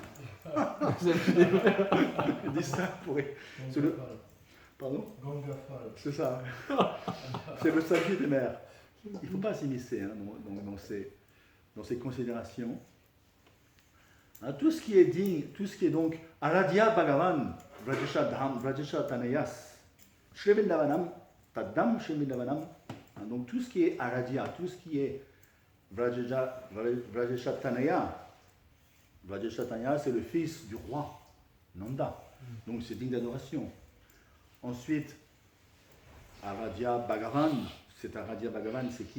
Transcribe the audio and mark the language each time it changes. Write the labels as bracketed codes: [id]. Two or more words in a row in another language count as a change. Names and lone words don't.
[fr] Il dit ça pour... Pardon? C'est ça. C'est le sabji des mers. Il ne faut pas s'immiscer dans ces considérations. Tout ce qui est digne, tout ce qui est donc [sa] आराध्य भगवान् व्रजेश धाम व्रजेश तनयस् श्री वृन्दावनम् तद्दम् श्री वृन्दावनम्, [fr] Taddam Shri Vrindavanam. Donc tout ce qui est Aradhya, tout ce qui est [sa] व्रजेश तनय. व्रजेश तनय, [fr] c'est le fils du roi Nanda. Donc c'est digne d'adoration. Ensuite, [sa] आराध्य भगवान्, [fr] c'est à [sa] राधा भगवान्, [fr] c'est qui?